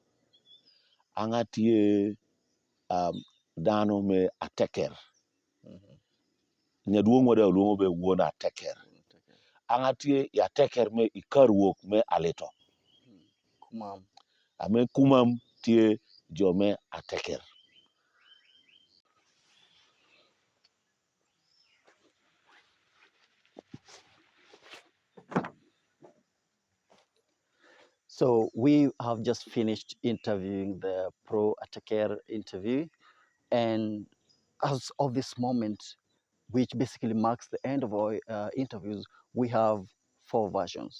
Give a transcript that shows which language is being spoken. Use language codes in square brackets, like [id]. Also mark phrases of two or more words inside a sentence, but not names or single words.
[kdi] Angatie dano me Ateker. Nyaduong wada luongo be wuon Ateker. Angatie ya Ateker me ikarwok me Aleto. Kumam. Ame Kumam tie jome Ateker. [en] So we have just finished interviewing the pro-Ateker interview, and as of this moment, which basically marks the end of our interviews, we have 4 versions.